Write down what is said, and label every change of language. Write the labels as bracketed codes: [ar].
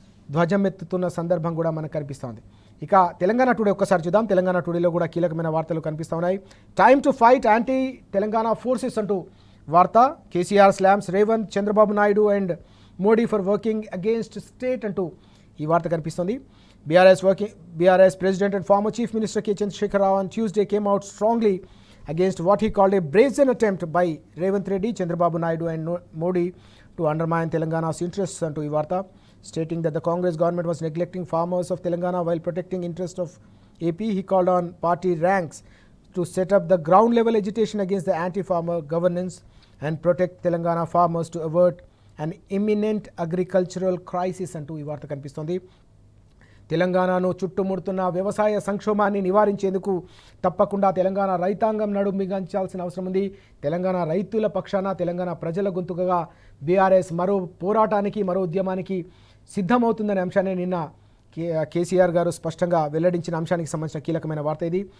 [te] ధ్వజమెత్తుతున్న సందర్భం కూడా మనకు కనిపిస్తోంది. ఇక తెలంగాణ టుడే ఒక్కసారి చూద్దాం. తెలంగాణ టుడేలో కూడా కీలకమైన వార్తలు కనిపిస్తూ ఉన్నాయి. [en] time to fight anti Telangana forces [te] అంటూ వార్త. [en] KCR slams Revanth, Chandrababu Naidu and Modi for working against state [te] అంటూ ఈ వార్త కనిపిస్తుంది. [en] BRS president and former chief minister K Chandrashekar Rao on Tuesday came out strongly against what he called a brazen attempt by Revanth Reddy, Chandrababu Naidu and Modi to undermine Telangana's interests [te] అంటూ ఈ వార్త. [en] Stating that the Congress government was neglecting farmers of Telangana while protecting interests of AP, he called on party ranks to set up the ground level agitation against the anti-farmer governance and protect Telangana farmers to avert an imminent agricultural crisis [te] అంటూ ఈ వార్త కనిపిస్తోంది. తెలంగాణను చుట్టుముడుతున్న వ్యవసాయ సంక్షోభాన్ని నివారించేందుకు తప్పకుండా తెలంగాణ రైతాంగం నడుంబిగించాల్సిన అవసరం ఉంది. తెలంగాణ రైతుల పక్షాన, తెలంగాణ ప్రజల గొంతుకగా బీఆర్ఎస్ మరో పోరాటానికి, మరో ఉద్యమానికి సిద్ధమవుతుందనే అంశాన్ని నిన్న కేసీఆర్ గారు స్పష్టంగా వెల్లడించిన అంశానికి సంబంధించిన కీలకమైన వార్త ఇది.